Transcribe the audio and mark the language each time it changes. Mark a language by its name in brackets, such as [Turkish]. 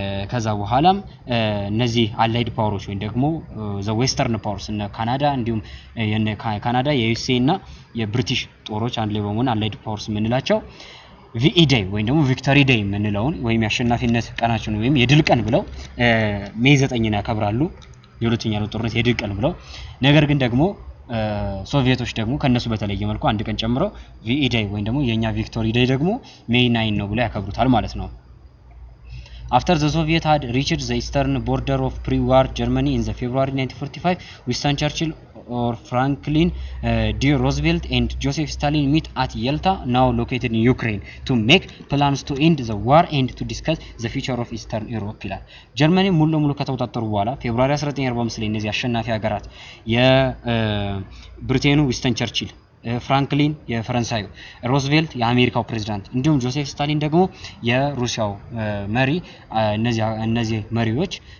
[Amharic] ከዛ በኋላም እነዚህ አላይድ ፓወሮች ወይ ደግሞ [English] the Western powers [Amharic] እና ካናዳ እንዲሁም ካናዳ የዩኤስኤ እና የብሪቲሽ ጦሮች አንድ ላይ በመሆን አላይድ ፓወርስ የምንላቸው VE Day ወይም ደግሞ ቪክቶሪ ዴይ የምንለውን ወይም የአሸናፊነት ቀናችን ወይም የድል ቀን ብለው ሜይ 9ን ያከብራሉ። የሁለተኛው ጦርነት የድል ቀን ብለው ነገር ግን ደግሞ ሶቪየቶች ደግሞ ከነሱ በተለየ መልኩ አንድ ቀን ጨምረው VE Day ወይም ደግሞ የኛ ቪክቶሪ ዴይ ደግሞ ሜይ 9 ነው ብለው ያከብሩታል ማለት ነው። [English] After the Soviet had reached the eastern border of pre-war Germany in the February 1945, Winston Churchill or Franklin D. Roosevelt and Joseph Stalin meet at Yalta, now located in Ukraine, to make plans to end the war and to discuss the future of Eastern Europe. [Amharic] Germany ሙሉ ለሙሉ ከተወጣጠሩ በኋላ ፌብሩዋሪ 1945 ላይ እነዚህ አሸናፊ ሀገራት የብሪቴኑ ዊንስተን ቸርችል፣ ፍራንክሊን የፈረንሳዩ፣ ሮዝቬልት የአሜሪካው ፕሬዝዳንት እንዲሁም ጆሴፍ ስታሊን ደግሞ የሩሲያው መሪ እነዚህ መሪዎች